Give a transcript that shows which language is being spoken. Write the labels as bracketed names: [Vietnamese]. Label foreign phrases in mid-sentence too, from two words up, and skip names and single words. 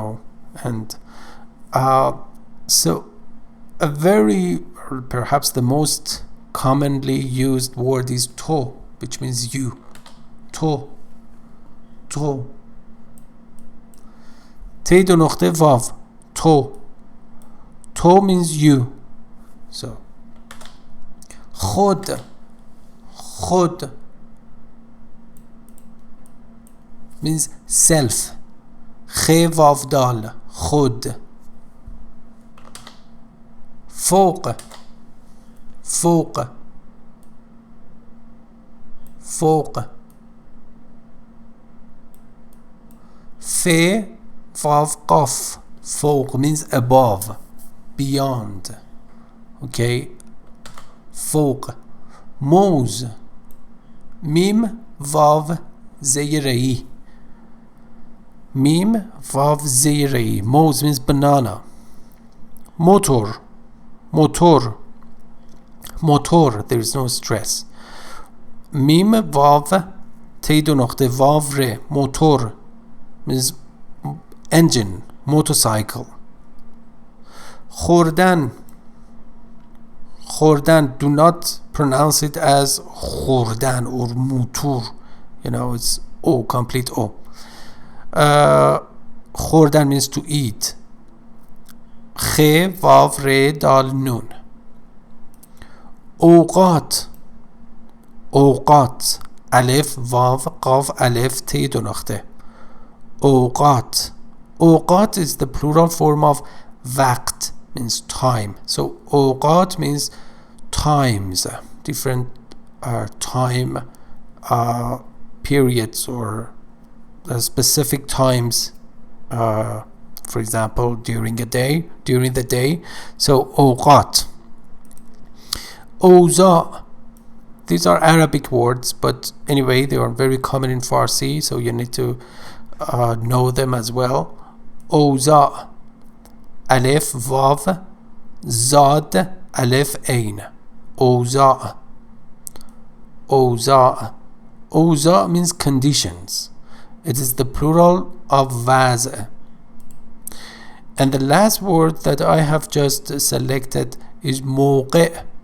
[English] And so a very, or perhaps the most commonly used word is to, which means you. [Persian] تو تی دو نقطه واو. [English] تو means you. So خود means self. [Persian] خ واو دال خود. فوق ف واو قاف فوق [English] means above, beyond. Okay, فوق. [Persian] موز میم واو زیر ای. [English] موز means banana. موتور there is no stress. [Persian] میم واو تی دو نقطه واو ر موتور [English] means engine, motorcycle. خوردن do not pronounce it as خوردن or موتور, you know, it's O, complete O. خوردن means to eat. [Persian] خ واو ر دال نون. اوقات الف واو قاف الف تی دو نقطه. [English] اوقات is the plural form of وقت, means time. So اوقات means times, different time periods or specific times, for example during the day. So اوقات. اوضاع, these are Arabic words, but anyway they are very common in Farsi, so you need to know them as well. [Persian] اوضاع الف واو زاد الف عین. [English] اوضاع means conditions. It is the plural of وضع. And the last word that I have just selected is موقع.